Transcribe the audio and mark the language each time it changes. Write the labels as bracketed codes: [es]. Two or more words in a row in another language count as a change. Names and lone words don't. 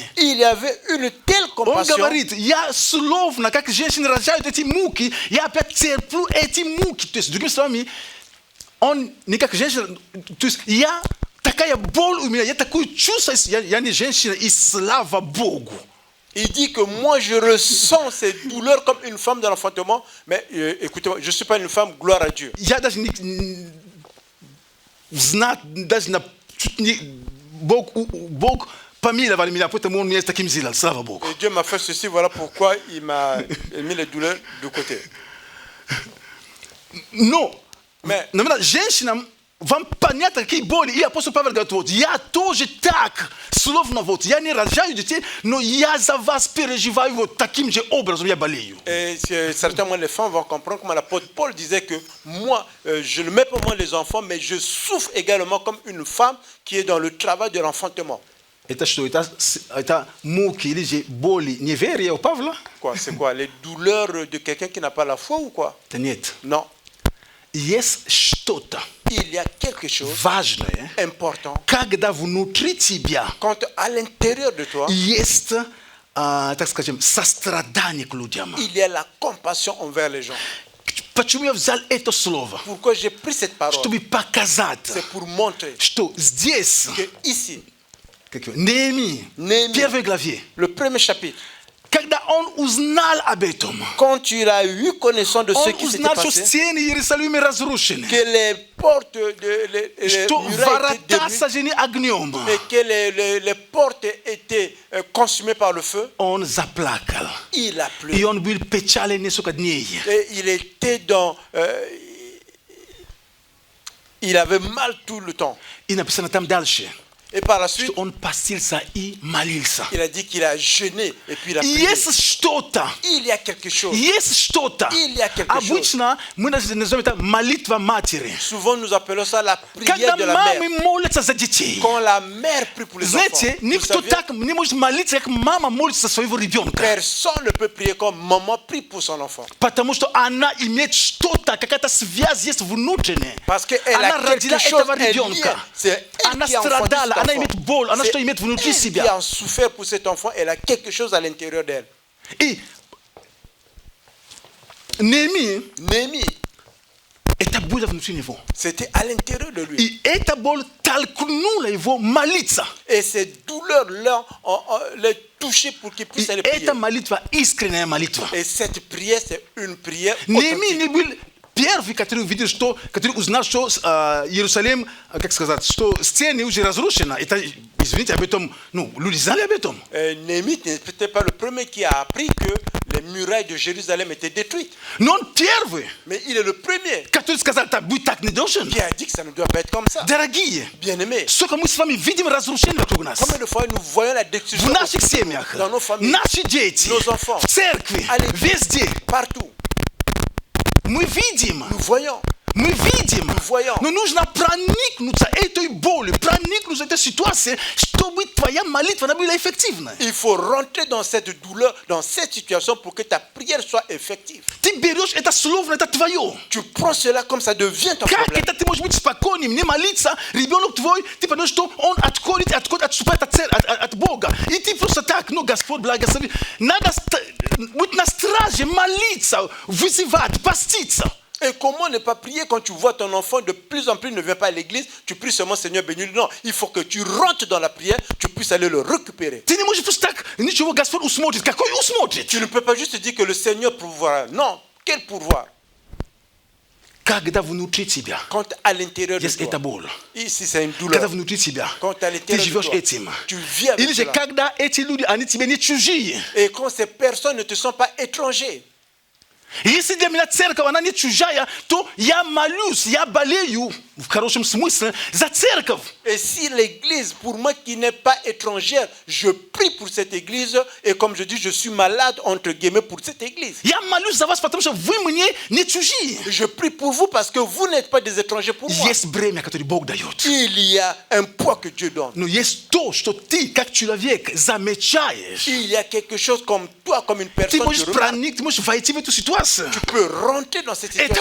[fr] il y avait une telle [ru] Он [fr] compassion. [ru] говорит, я словно, как женщины рожают эти муки, я опять терплю эти муки. То есть, другими словами, он не как женщина, то есть я, такая боль у меня, я такое чувство, я не женщина, и слава Богу. [fr] Il dit que moi, je ressens cette douleur comme une femme de l'enfantement. Mais écoutez-moi, je ne suis pas une femme, gloire à Dieu. [ru] Я даже не знаю, даже чуть не Бог помиловал меня, поэтому он меня таким сделал, слава Богу. [fr] Et Dieu m'a fait ceci, voilà pourquoi il m'a mis les douleurs de côté. [ru] Но, [fr] Mais [ru] наверное, женщинам вам понятно, какие боли. И апостол Павел говорит, вот, я тоже так, словно вот, я не рожаю детей, но я за вас переживаю вот таким же образом, я болею. [fr] et certainement les femmes vont comprendre comment l'apôtre Paul disait que moi, je ne mets pas moi les enfants, mais je souffre également comme une femme qui est dans le travail de l'enfantement. [ru] Это что? Это муки или же боли неверия у Павла? [fr] Quoi, c'est quoi? Les douleurs de quelqu'un qui n'a pas la foi ou quoi? [ru] Да нет. [fr] Non. [ru] Есть что-то [fr] Il y a quelque chose [ru] важное, [fr] important [ru] когда внутри тебя [fr] quand à l'intérieur de toi, [ru] есть, так скажем, сострадание к людям. [fr] il y a la compassion envers les gens. [ru] Почему я взял это слово? [fr] Pourquoi j'ai pris cette parole? [ru] Чтобы показать, [fr] C'est pour montrer [ru] что здесь, [fr] que ici, [ru] Néhéмie, [fr] Néhémie, [ru] первый главе, [fr] le premier chapitre, [ru] когда он узнал об этом, [fr] quand il a eu connaissance de ce [ru] он [fr] qui s'était [ru] узнал, что [fr] passé, [ru] стены Иерусалима разрушены, [fr] que les portes de les [ru] что [fr] murailles étaient [ru] ворота [fr] détruites [ru] сожжены огнем, [fr] et que les portes étaient consumées par le feu, [ru] он заплакал. [fr] il a [ru] И [fr] pleuré. [ru] он был печален несколько дней. [fr] Et il était il avait mal tout le temps. [ru] И написано там дальше, [fr] Et par la suite, [ru] что он постился и молился. [fr] il a dit qu'il a jeûné et puis il a prié. [ru] Есть что-то, [fr] Il y a quelque chose. [ru] есть что-то. [fr] Il y a quelque chose. [ru] Обычно мы называем это молитва матери. [fr] Souvent, nous appelons ça la prière [ru] Когда [fr] de la mère. [ru] мамы молятся за детей. [fr] Quand la mère prie pour les enfants, [ru] Знаете, [fr] vous [ru] никто [fr] savez, [ru] так не может молиться, как мама молится за своего ребенка. [fr] personne ne peut prier comme maman prie pour son enfant. [ru] Потому что она имеет что-то, какая-то связь есть внутренняя. [fr] Parce qu'elle [ru] Она [fr] a [ru] родила [fr] quelque chose, [ru] этого [fr] elle [ru] ребенка. [fr] vient. C'est elle [ru] Она [fr] qui a enfanté [ru] страдала, [fr] cet [ru] она [fr] enfant. [ru] имеет боль, она [fr] C'est [ru] что имеет внутри [fr] elle qui [ru] себя. [fr] a souffert pour cet enfant, elle a quelque chose à l'intérieur d'elle. [ru] И Néhéмie, [fr] Néhémie, [ru] это было внутри него. [fr] c'était à l'intérieur de lui. [ru] И эта боль толкнула его молиться. [fr] Et ces douleurs-là les touché pour qu'il [ru] И [fr] puisse aller prier. [ru] эта молитва искренняя молитва. [fr] Et cette prière, c'est une prière [ru] Néhéмie [fr] authentique. [ru] не был первый, который увидел, что, который узнал, что Иерусалим, как сказать, что стены уже разрушены. Это, извините, об этом, ну, люди знали об этом. [fr] Néhémie n'était pas le premier qui a appris que les murailles de Jérusalem étaient détruites. [ru] Но он первый, [fr] Mais il est le premier [ru] который сказал, так будет так не должен. [fr] qui a dit que ça ne doit pas être comme ça. [ru] Дорогие, [fr] Bien-aimés, [ru] сколько мы с вами видим разрушения вокруг нас. [fr] combien de fois nous voyons la [ru] В [fr] destruction [ru] наших семьях, [fr] dans nos familles, [ru] наши дети, [fr] nos enfants, [ru] в церкви, [fr] à l'église, [ru] везде. [fr] partout. [ru] Мы видим, [fr] Nous voyons. [ru] мы видим, [fr] voyons. [ru] но нужно проникнуться этой болью, проникнуться этой ситуацией, чтобы твоя молитва она была эффективной. [fr] Il faut rentrer dans cette douleur, dans cette situation pour que ta prière soit effective. [ru] Ты берешь это словно, это твое. [fr] Tu prends cela comme ça devient ton [ru] Как [fr] problème. [ru] это ты можешь быть спокойным, не молиться, ребенок твой, ты понимаешь, что он отступает от Бога. И ты просто так, ну, Господь благослови. Надо быть на страже, молиться, вызывать, поститься. [fr] Et comment ne pas prier quand tu vois ton enfant de plus en plus ne vient pas à l'église, tu pries seulement Seigneur bénis-le. Non, il faut que tu rentres dans la prière, tu puisses aller le récupérer. [ru] Ты не можешь просто так, ничего, Господь усмотрит. Какой усмотрит? [fr] Tu ne peux pas juste dire que le Seigneur pourvoira. Non, quel pourvoir? [ru] Когда внутри тебя [fr] Quand à l'intérieur de [ru] есть эта [fr] toi, [ru] боль, [fr] ici c'est une [ru] когда [fr] douleur. [ru] внутри тебя [fr] Quand à [ru] ты [fr] l'intérieur de [ru] живешь [fr] toi, [ru] этим. [fr] tu vis avec [ru] Или же [fr] cela. [ru] когда эти люди, они тебе не чужие. [fr] Et quand ces personnes ne te sont pas étrangers. [ru] Если для меня церковь, она не чужая, то я молюсь, я болею, в хорошем смысле, за церковь. [fr] Et si l'église, pour moi qui n'est pas étrangère, je prie pour cette église, et comme je dis, je suis malade, entre guillemets, pour cette église. [ru] Я молюсь за вас, потому что вы мне не чужие. [fr] Je prie pour vous parce que vous n'êtes pas des étrangers pour moi. [ru] Есть бремя, которое Бог дает. [fr] Il y a un poids que Dieu donne. [ru] Но есть то, что ты, как человек, замечаешь. [fr] Il y a quelque chose comme toi, comme une [ru] Ты [fr] personne [ru] можешь [fr] qui remarque. [ru] проникнуть, ты можешь войти в эту ситуацию. [fr] Tu peux rentrer dans cette [ru] Это